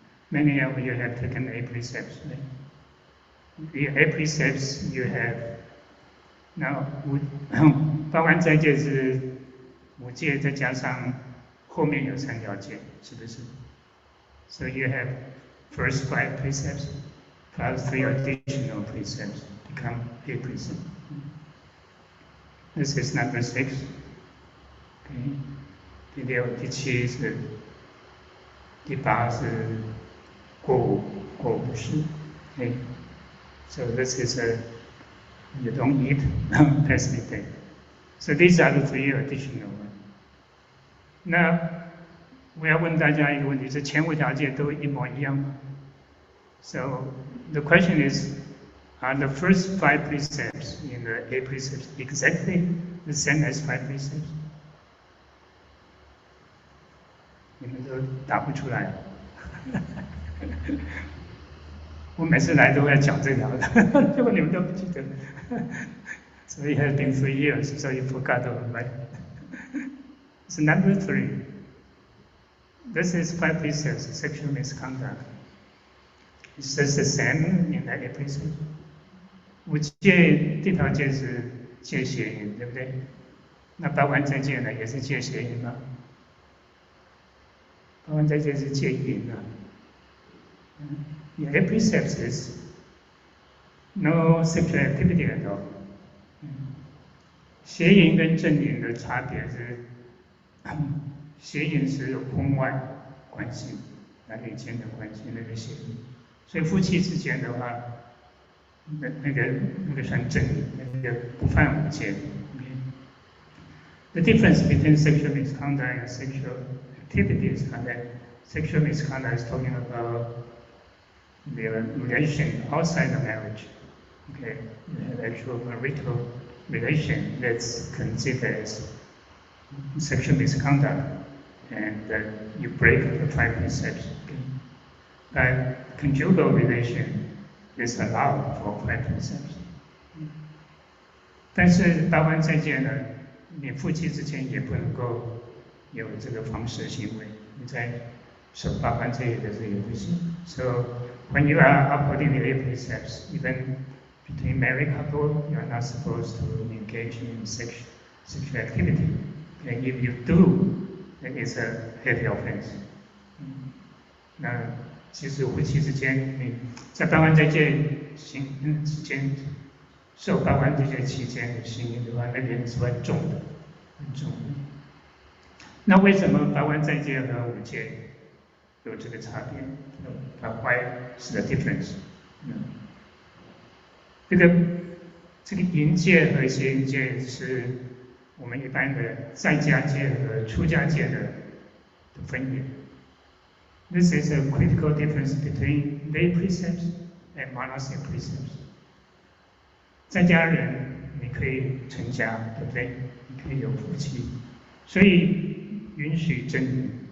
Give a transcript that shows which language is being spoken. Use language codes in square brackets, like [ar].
[en] Many of you have taken 8 precepts. Right? The 8 precepts you have now [zh] 八关斋戒是5戒，再加上后面有3条戒，是不是？ [en] So you have first 5 precepts plus 3 additional precepts become 8 precepts. This is number 6. Okay. [zh] 第6、第7是，第8是过午不食。 [en] Okay. So this is you don't eat past midday. So these are the 3 additional ones. [zh] 那我要问大家一个问题：是前5条戒都一模一样吗 [en] ？So the question is, are the first 5 precepts in the 8 precepts exactly the same as 5 precepts? [zh] 你们都答不出来。我每次来都要讲这条的，结果你们都不记得。 [en] So it has been 3 years, so you forgot all right? So number 3. This is 5 precepts, sexual misconduct. It's just the same in the 8 precepts. [zh] 5戒第条戒是戒邪淫，对不对？那八关斋戒呢，也是戒邪淫吗？八关斋戒是戒淫啊。 [en] The 8 precepts is no sexual activity at all. [zh] 邪淫跟正淫的差别是。邪淫是婚外关系，男女间的关系，那个邪淫。所以夫妻之间的话，那个算正淫，那个不犯5戒。 [en] The difference between sexual misconduct and sexual activity is that sexual misconduct is talking about the relation outside the marriage. Okay, you have actual marital relation that's considered as sexual misconduct, and you break the 5 precepts. But conjugal relation is allowed for 5 precepts. [zh] 但是八关斋戒呢，你夫妻之间也不能够有这个房事行为，你在守八关斋戒的时候也不行。 [en] So when you are upholding the 8 precepts, even between married couple, you are not supposed to engage in sexual activity. And if you do, then it's a heavy offense. [zh] 那其实夫妻之间，你在八关斋戒之间受八关斋戒期间的行淫的话，那个是很重的，很重的。那为什么八关斋戒和5戒有这个差别？ [en] Why is the difference？ [zh] 这个淫戒和邪淫戒是我们一般的在家戒和出家戒的分野。 [en] This is a critical difference between lay precepts and monastic precepts. [zh] 在家人你可以成家，对不对？你可以有夫妻，所以允许真淫。